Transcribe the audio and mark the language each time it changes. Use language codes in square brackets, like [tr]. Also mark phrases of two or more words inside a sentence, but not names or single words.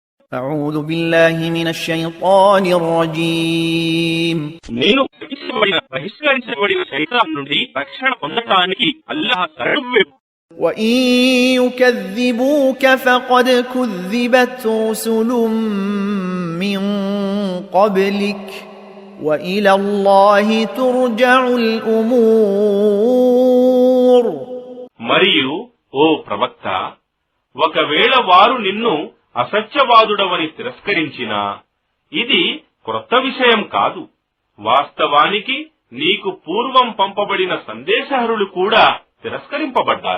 [ar] أعوذ بالله من الشيطان الرجيم [te] నేను బహిష్కరించబడిన శైతాన్ నుండి రక్షణ పొందటానికి అల్లాహ్ శరణు. [ar] وإن يكذبوك فقد كذبت رسل من قبلك وإلى الله ترجع الأمور. [te] మరియు ఓ ప్రవక్త, ఒకవేళ వారు నిన్ను అసత్యవాదుడవని తిరస్కరించినా ఇది క్రొత్త విషయం కాదు. వాస్తవానికి నీకు పూర్వం పంపబడిన సందేశహరులు కూడా తిరస్కరింపబడ్డారు.